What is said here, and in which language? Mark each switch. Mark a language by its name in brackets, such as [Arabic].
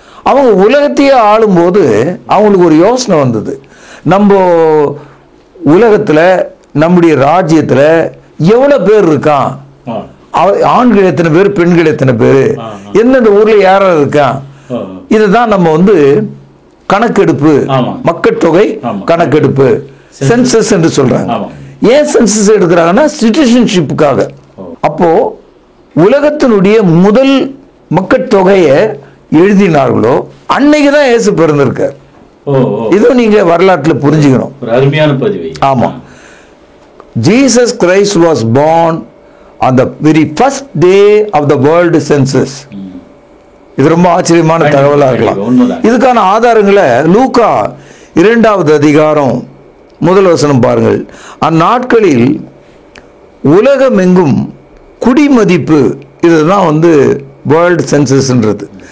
[Tamil] அவங்க உலகத்தையே ஆளும்போது அவங்களுக்கு ஒரு யோசனை வந்தது, நம்ம உலகத்தில் நம்முடைய ராஜ்யத்தில் எவ்வளோ பேர் இருக்கான், ஆண்கள் எத்தனை பேர், பெண்கள் எத்தனை பேர், எந்தெந்த ஊரில் யாராவது இருக்கான், இதுதான் நம்ம வந்து கணக்கெடுப்பு, மக்கட்தொகை கணக்கெடுப்பு, சென்சஸ் என்று சொல்றாங்க. ஏன் சென்சஸ் எடுக்கிறாங்கன்னா சிட்டிசன்ஷிப்புக்காக. அப்போ உலகத்தினுடைய முதல் மக்கட்தொகையை எழுதினார்களோ அன்னைக்கு தான் இயேசு பிறந்திருக்கார். இதுவும் நீங்க வரலாற்றில் புரிஞ்சுக்கணும். அருமையான பதிவு. [English] ஆமா, Jesus Christ was born on the very first day of the world census. [Tamil] இது ரொம்ப ஆச்சரியமான தகவலா இருக்கலாம். இதுக்கான ஆதாரங்களை லூக்கா 2ஆவது அதிகாரம் 1 வசனம் பாருங்கள். அந்நாட்களில் உலகமெங்கும் குடிமதிப்பு, இதுதான் வந்து வேர்ல்டு சென்சஸ்ன்றது.